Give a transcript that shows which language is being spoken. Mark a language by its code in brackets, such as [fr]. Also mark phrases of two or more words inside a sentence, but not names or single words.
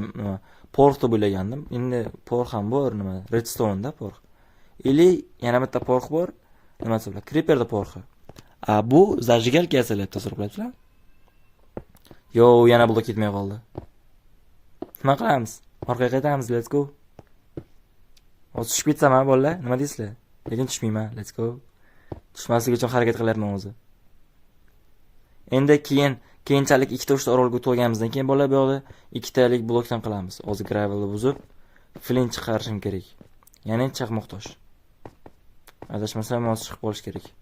[uz] Porx deb o'ylagandim. Endi porx ham bor, nima? Redstone-da porx. Ili yana bitta porx bor. Nima desam, creeperda porxi. Bu zajigalka yasalyapti, tasavvur qilyapsizlar? Yo, yana blok ketmay qoldi. Nima qilamiz? Orqaga qaytamiz, [en] let's go. [uz] Hozir tushib ketsam, bolalar, nima deysizlar? Lekin tushmayman, [en] let's go. [uz] Tushmaslik uchun harakat qilyapman o'zi. Endi keyinchalik ikkita uchta orolga o'tib olganimizdan keyin bolalar, bu yoqda ikkitalik blokdan qilamiz. Hozir gravelni buzib, flint chiqarishim kerak. Ya'ni chaqmoq tosh. Adashmasam, hozir chiqib qolish kerak.